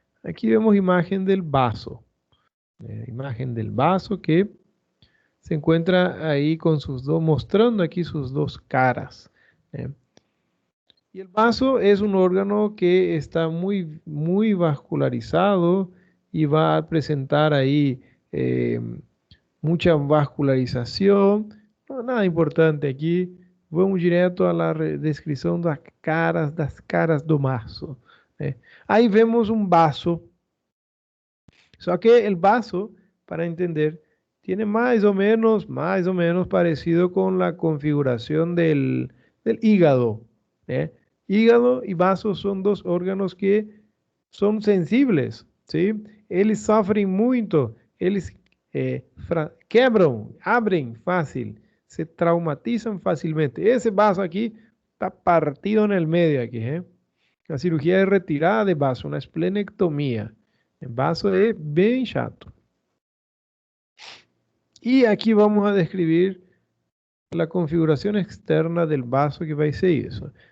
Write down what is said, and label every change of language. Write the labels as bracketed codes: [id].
[es] Aquí vemos imagen del vaso. Imagen del vaso que se encuentra ahí con sus dos, mostrando aquí sus dos caras. Y el vaso es un órgano que está muy vascularizado y va a presentar ahí mucha vascularización. [pt] No, nada importante aqui. Vamos direto à descrição das caras do vaso. né? Aí vemos um vaso. [es] Só que el vaso, para entender, tiene más o menos parecido con la configuración del hígado, ¿eh? Hígado y vaso son dos órganos que son sensibles, ¿sí? [pt] Eles sofrem muito, eles quebram, abrem fácil, se traumatizam facilmente. Esse vaso aqui está partido [es] en el medio aquí, [pt] ¿eh? [es] La cirugía de retirada de vaso, una esplenectomía. El vaso es bem chato. Y aquí vamos a describir la configuración externa del vaso [pt] que vai ser isso.